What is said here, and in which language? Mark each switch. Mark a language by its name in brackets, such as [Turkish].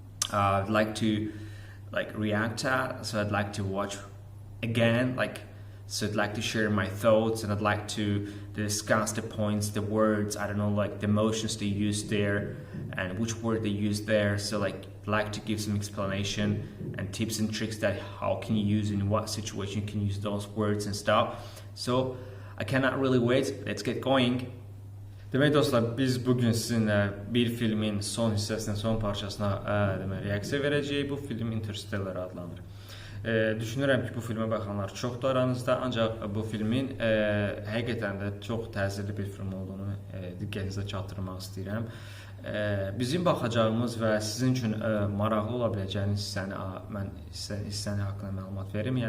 [English] I'd like to react at, so I'd like to watch again, so I'd like to share my thoughts and I'd like to discuss the points, the words, I don't know, like the emotions they use there and which word they use there. So like to give some explanation and tips and tricks that how can you use in what situation you can use those words and stuff. So I cannot really wait. Let's get going. [Azerbaijani] Demek dostlar, biz bugün sizinle bir filmin son hissesine, son parçasına reaksiya verəcəyik. Bu film Interstellar adlanır. Düşünürəm ki, bu filmə baxanlar çoxdur aranızda, ancaq bu filmin həqiqətən də çox təsirli bir film olduğunu diqqətinizə çatdırmaq istəyirəm. Bizim baxacağımız və sizin üçün maraqlı ola biləcəyiniz hissəni haqqında məlumat verim.